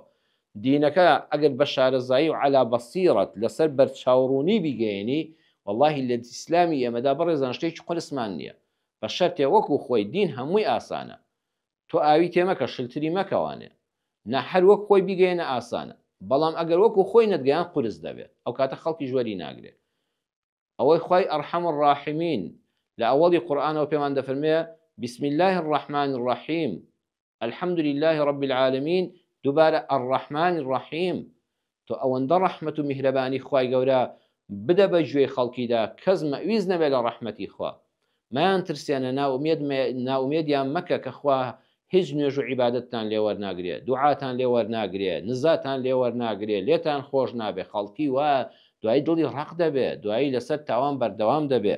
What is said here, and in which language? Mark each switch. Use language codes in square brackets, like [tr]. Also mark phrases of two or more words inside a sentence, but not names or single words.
[ckb] دینەکە ئەگەر بە شارەزایی و عەلا بەسیرەت لەسەر بەرچاوڕوونی بیگەێنی، واللهی لە ئیسلامی ئێمەدا بەڕێزان شتێکی قورسمان نییە، بە شەرتێ وەکو خۆی دین هەمووی ئاسانە، تۆ ئاوی تێمەکە شلتری مەکەوانێ، نە هەر وەک خۆی بیگەێنە ئاسانە، بەڵام ئەگەر وەکو خۆی نەتگەیان قورس دەبێت، ئەو کاتە خەڵکی ژوەری ناگرێت. ئەوەی خوای [ar] ئەرحەم الراحمین [ckb] لە ئەوەڵی قورئانەوە پێمان دەفەرمێ [ar] بسم الله الرحمن الرحیم الحمد لله رب العالمين، [ckb] دووبارە [ar] الرحمن الرحیم. [ckb] تۆ ئەوەندە ڕەحمەت و میهرەبانی خوای گەورە بدە بە گوێی خەڵکیدا، کەس مەویز نەبێت لە ڕەحمەتی خوا، مایان ترسیانە ناومێدیان مەکە کە خوا هیچ نوێژ و عیبادەتتان لێ وەرناگرێت، دوعاتان لێ وەرناگرێت، نزاتان لێ وەرناگرێت، لێتان خۆش نابێت، خەڵکی وە دوایی دڵی ڕق دەبێت، دوایی لەسەر تاوان بەردەوام دەبێت.